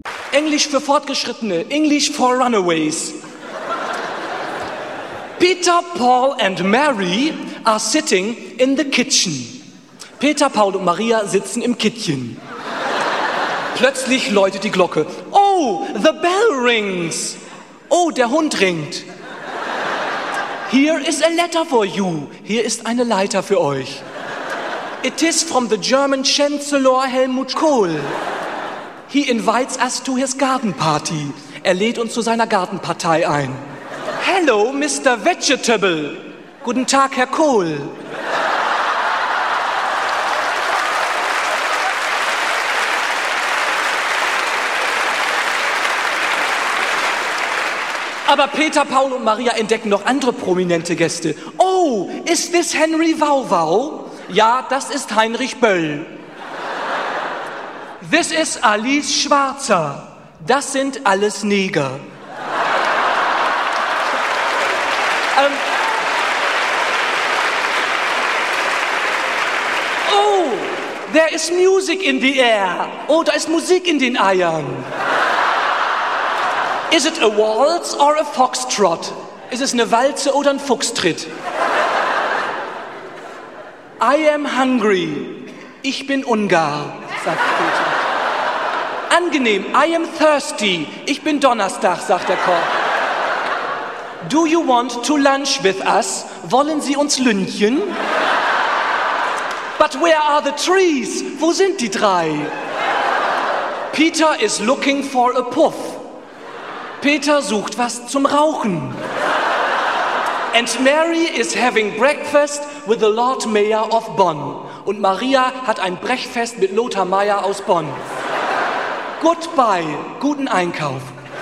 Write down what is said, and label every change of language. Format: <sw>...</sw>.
<de>Englisch für Fortgeschrittene,</de> <en>English for Runaways. Peter, Paul and Mary are sitting in the kitchen.</en> <de>Peter, Paul und Maria sitzen im Kittchen. Plötzlich läutet die Glocke.</de> <en>Oh, the bell rings.</en> <de>Oh, der Hund ringt.</de> <en>Here is a letter for you.</en> <de>Hier ist eine Leiter für euch.</de> <en>It is from the German Chancellor Helmut Kohl. He invites us to his garden party.</en> <de>Er lädt uns zu seiner Gartenpartei ein.</de> <en>Hello, Mr. Vegetable.</en> <de>Guten Tag, Herr Kohl. Aber Peter, Paul und Maria entdecken noch andere prominente Gäste.</de> <en>Oh, is this Henry Wauwau?</en> <de>Ja, das ist Heinrich Böll.</de> <en>This is Alice Schwarzer.</en> <de>Das sind alles Neger.</de> <en>Oh, there is music in the air.</en> <de>Oh, da ist Musik in den Eiern.</de> <en>Is it a waltz or a foxtrot?</en> <de>Ist es eine Walze oder ein Fuchstritt?</de> <en>I am hungry.</en> <de>Ich bin Ungar, sagt Peter. Angenehm.</de> <en>I am thirsty.</en> <de>Ich bin Donnerstag, sagt der Koch.</de> <en>Do you want to lunch with us?</en> <de>Wollen Sie uns lünchen?</de> <en>But where are the trees?</en> <de>Wo sind die drei?</de> <en>Peter is looking for a puff.</en> <de>Peter sucht was zum Rauchen.</de> <en>And Mary is having breakfast with the Lord Mayor of Bonn.</en> <de>Und Maria hat ein Brechfest mit Lothar Mayer aus Bonn. Goodbye, guten Einkauf.</de>